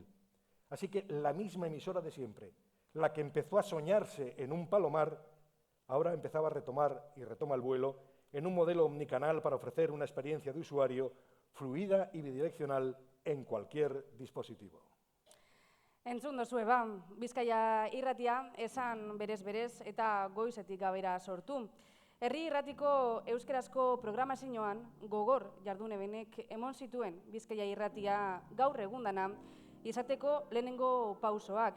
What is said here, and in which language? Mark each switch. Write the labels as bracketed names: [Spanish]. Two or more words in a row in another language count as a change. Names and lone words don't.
[Spanish] Así que la misma emisora de siempre, la que empezó a soñarse en un palomar, ahora empezaba a retomar y retoma el vuelo en un modelo omnicanal para ofrecer una experiencia de usuario fluida y bidireccional en cualquier dispositivo. [Basque] Entzun dozue, Bizkaia Irratia esan berez eta goizetik gabera sortu. Herri Irratiko euskerazko programazioan gogor jardune benek emon zituen Bizkaia Irratia gaur egundana izateko lehenengo pausoak.